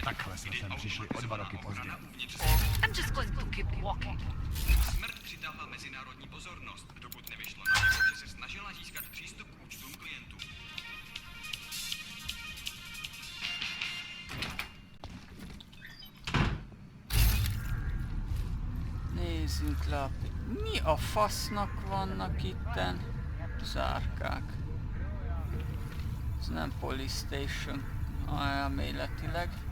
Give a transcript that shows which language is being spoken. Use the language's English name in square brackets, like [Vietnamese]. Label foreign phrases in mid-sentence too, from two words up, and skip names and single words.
[Czech] Takhle jsme sem přišli o 2 roky později. [English] I'm just going to keep walking. [Czech] Smrt přitáhla mezinárodní pozornost, dokud nevyšlo najevo, že se snažila získat přístup k účtům klientů. [Hungarian] Nézzünk le. Mi a fasznak vannak itten? Zárkák. Ez nem [English] police station [Hungarian] elméletileg.